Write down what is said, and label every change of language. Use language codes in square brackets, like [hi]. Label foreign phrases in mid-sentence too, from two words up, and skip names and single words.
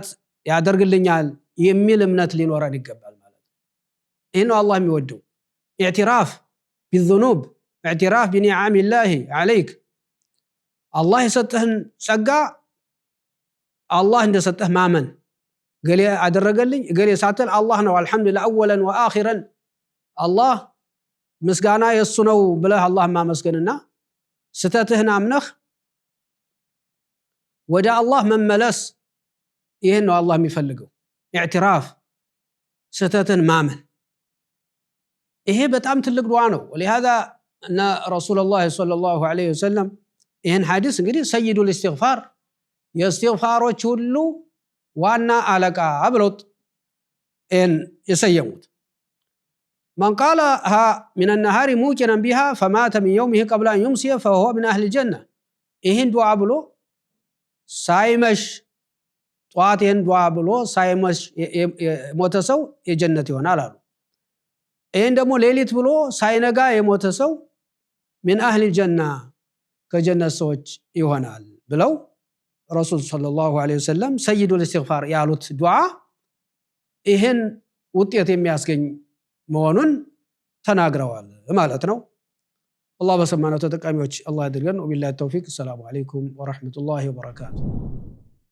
[am] ያደርግልኛል የሚል እምነት ሊኖረን ይገባል ማለት ነው። ይህ ነው አላህ የሚወደው። [ar] اعتراف بالذنوب اعتراف بنعمة الله عليك [am] አላህ የሰጠህን ጸጋ አላህ እንደሰጠህ ማመን ገሌ አደረገልኝ ገሌ ሳትል አላህ ነው [ar] الحمد لله أولا وآخرا [am] አላህ ምስጋና የሱ ነው ብለህ አላህ ማመስገንና ስተትህን አምነህ ወደ አላህ መመለስ ይሄን ነው አላህ የሚፈልገው። ኢዕቲራፍ ስተትን ማመን ይሄ በጣም ትልቅ ዱዓ ነው። [ar] ولهذا ان رسول الله صلى الله عليه وسلم [am] ይሄን ሐዲስ እንግዲህ [ar] سيد الاستغفار [am] የኢስቲግፋሮች ሁሉ ዋና አለቃ ብለውት ان የሰየሙት [ar] من قالها من النهار موقنا بها فمات من يومه قبل ان يمسي فهو من اهل الجنه [am] ይሄን ዱዓ ብሎ ሳይመሽ ጧቴን ዱዓ ብሎ ሳይመሽ የሞተ ሰው የጀነት ይሆናል አሉ። ይሄን ደግሞ ሌሊት ብሎ ሳይነጋ የሞተ ሰው [ar] من اهل الجنه [am] ከጀነት ሰዎች ይሆናል ብለው ረሱል [ar] صلى الله عليه وسلم سيد الاستغفار [am] ያሉት ዱዓ ይሄን ውጤት የሚያስገኝ መሆኑን ተናግረዋል ማለት ነው። አላህ በሰማነው ተጠቃሚዎች አላህ ያድርገን። [ar] وبالله التوفيق። سلام عليكم ورحمة الله وبركاته።